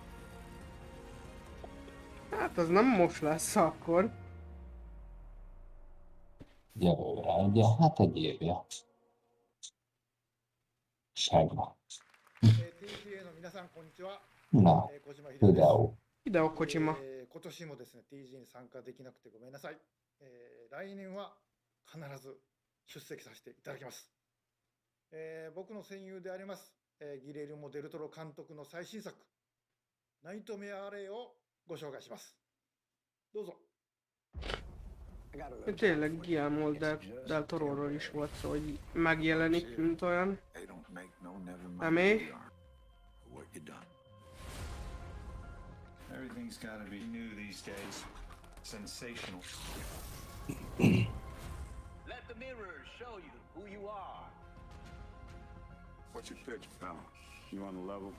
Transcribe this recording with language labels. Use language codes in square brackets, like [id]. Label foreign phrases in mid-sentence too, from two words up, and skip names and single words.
[hu] Hát az nem most lesz akkor. Jövőre, ugye? Hát egy évje. Segva. Na, videó. Hideo Kojima. [ja] 今年もですね、TG に参加できなくてごめんなさい。来年は必ず出席させていただきます。僕の戦友であります、ギレルモ・デルトロ監督の最新作、ナイトメア・アレイをご紹介します。どうぞ。 [hu] Tényleg Guillermo del Tororól is volt szó, hogy megjelenik, mint olyan személy. [en] Everything's gotta be new these days. Sensational. Let the mirrors show you who you are. What's your pitch, pal? You on the level?